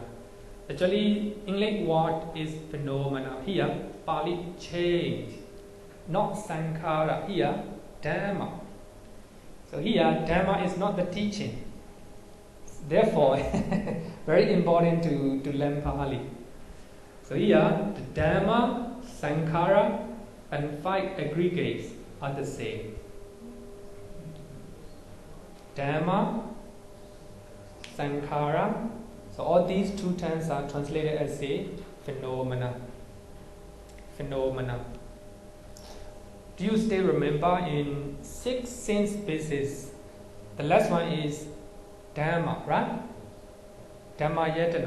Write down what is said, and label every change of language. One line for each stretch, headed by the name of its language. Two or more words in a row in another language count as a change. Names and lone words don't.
English: Actually, English word is phenomena. Here, Pali change, not sankhara. Here, dhamma. So here, dhamma is not the teaching. Therefore, very important to learn Pali. So here, the dhamma, sankhara, and 5 aggregates are the same.
Pali: Dhamma, sankhara.
English: So all these 2 terms are translated as a phenomena. Phenomena. Do you still remember in 6 sense bases? The last one is Dhamma, right?
Pali: Dhamma yatana.